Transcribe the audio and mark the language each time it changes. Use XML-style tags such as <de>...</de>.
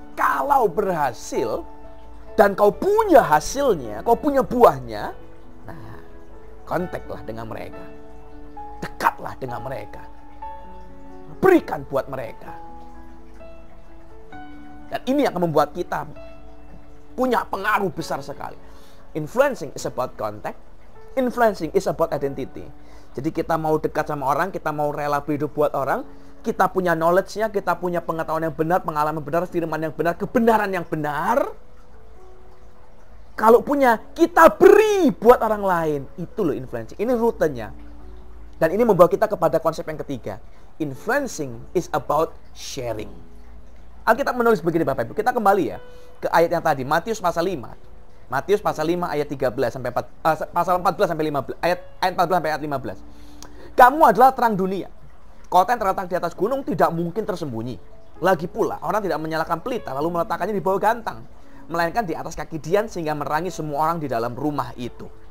<id>Kalau berhasil dan kau punya hasilnya, kau punya buahnya, nah, kontaklah dengan mereka. Dekatlah dengan mereka. Berikan buat mereka. Dan ini akan membuat kita punya pengaruh besar sekali.</id> <en>Influencing is about contact. Influencing is about identity.</en> <id>Jadi kita mau dekat sama orang, kita mau rela hidup buat orang, kita punya knowledge-nya, kita punya pengetahuan yang benar, pengalaman benar, firman yang benar, kebenaran yang benar. Kalau punya, kita beri buat orang lain. Itu loh influencing. Ini rutenya. Dan ini membawa kita kepada konsep yang ketiga.</id> <en>Influencing is about sharing.</en> <id>Alkitab menulis begini Bapak Ibu. Kita kembali ya ke ayat yang tadi, Matius pasal 5. Matius pasal 5 ayat 13 sampai pasal 14 sampai 15, ayat 14 sampai ayat 15. Kamu adalah terang dunia. Kota yang terletak di atas gunung tidak mungkin tersembunyi. Lagi pula, orang tidak menyalakan pelita lalu meletakkannya di bawah gantang, melainkan di atas kaki dian sehingga menerangi semua orang di dalam rumah itu.</id>